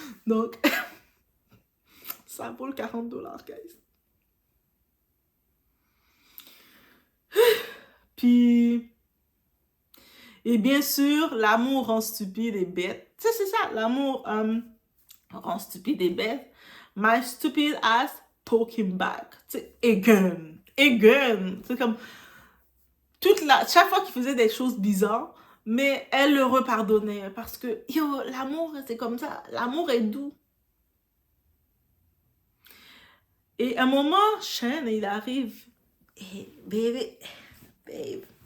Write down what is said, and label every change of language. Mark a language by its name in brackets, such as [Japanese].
[French] Donc, ça vaut le 40$, guys. Puis, et bien sûr, l'amour rend stupide et bête. Tu sais, c'est ça, l'amour rend stupide et bête. [English] My stupid ass took him back. [French] Tu sais, again. C'est comme, chaque fois qu'il faisait des choses bizarres, mais elle le repardonnait parce que, yo, l'amour, c'est comme ça. L'amour est doux. Et à un moment, Shane, il arrive. Et, babe.